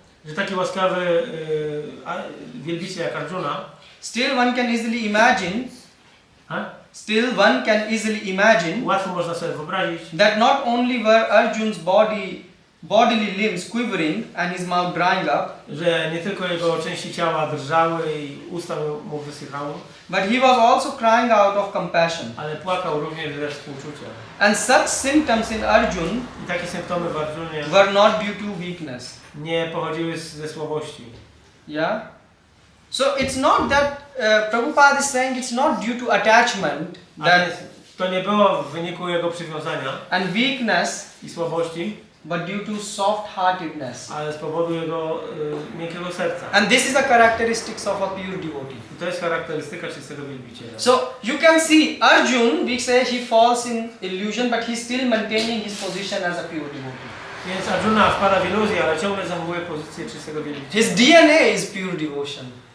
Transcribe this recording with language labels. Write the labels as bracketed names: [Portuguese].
[Polish] że taki łaskawy wielbiciel jak Arjuna, [English] still one can easily imagine ha? still one can easily imagine [Polish] Łatwo można sobie wyobrazić, [English] that not only were Arjun's bodily limbs quivering and his mouth drying up, [Polish] że nie tylko jego części ciała drżały i usta mu wysychały, [English] but he was also crying out of compassion. [Polish] ale płakał również ze współczucia. [English] And such symptoms in Arjun [Polish] I takie symptomy w Arjunie [English] were not due to weakness. [Polish] nie pochodziły ze słabości. [English] Yeah. So it's not that Prabhupada is saying it's not due to attachment [Polish] A [English] that [Polish] więc to nie było w wyniku jego przywiązania [English] and weakness, [Polish] i słabości, [English] but due to soft-heartedness. [Polish] ale z powodu jego miękkiego serca. [English] And this is the characteristics of a pure devotee. [Polish] I to jest charakterystyka czystego wielbiciela. [English] So you can see Arjun, we say he falls in illusion, but he's still maintaining his position as a pure devotee. [Polish] Więc Arjuna wpada w iluzję, ale ciągle zachowuje pozycję czystego wielbiciela. [English] His DNA is pure devotion.